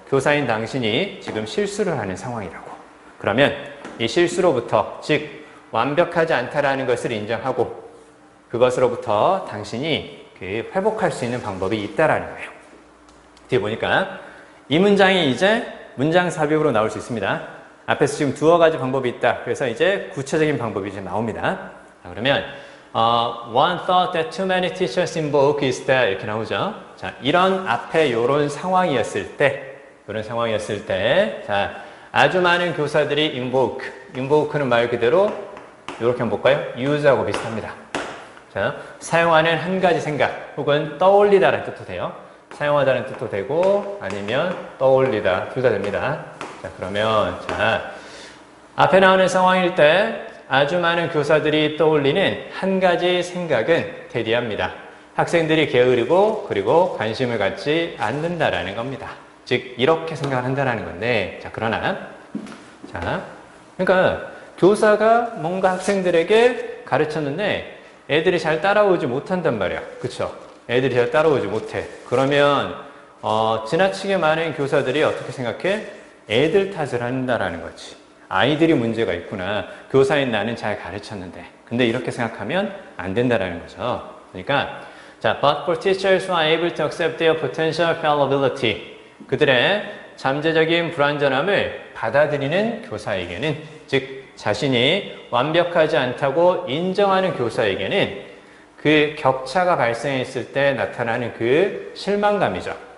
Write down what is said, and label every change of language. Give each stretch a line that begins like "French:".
Korean: 교사인 당신이 지금 실수를 하는 상황이라고. 그러면 이 실수로부터 즉 완벽하지 않다라는 것을 인정하고 그것으로부터 당신이 회복할 수 있는 방법이 있다라는 거예요. 뒤에 보니까 이 문장이 이제 문장 삽입으로 나올 수 있습니다. 앞에서 지금 두어 가지 방법이 있다. 그래서 이제 구체적인 방법이 이제 나옵니다. 자, 그러면
English: one thought that too many teachers invoke is that
Korean: 이렇게 나오죠. 자, 이런 앞에 이런 상황이었을 때, 자, 아주 많은 교사들이 invoke는 말 그대로 이렇게 한번 볼까요? use하고 비슷합니다. 자, 사용하는 한 가지 생각 혹은 떠올리다라는 뜻도 돼요. 사용하다는 뜻도 되고 아니면 떠올리다 둘 다 됩니다. 자, 그러면 자, 앞에 나오는 상황일 때 아주 많은 교사들이 떠올리는 한 가지 생각은 테디합니다. 학생들이 게으르고 그리고 관심을 갖지 않는다라는 겁니다. 즉 이렇게 생각을 한다는 건데 자, 그러나 자, 그러니까 교사가 뭔가 학생들에게 가르쳤는데 애들이 잘 따라오지 못한단 말이야. 그쵸? 애들이 잘 따라오지 못해. 그러면 지나치게 많은 교사들이 어떻게 생각해? 애들 탓을 한다라는 거지. 아이들이 문제가 있구나. 교사인 나는 잘 가르쳤는데. 근데 이렇게 생각하면 안 된다라는 거죠. 그러니까 자,
English: but for teachers who are able to accept their potential fallibility.
Korean: 그들의 잠재적인 불완전함을 받아들이는 교사에게는 즉 자신이 완벽하지 않다고 인정하는 교사에게는 그 격차가 발생했을 때 나타나는 그 실망감이죠.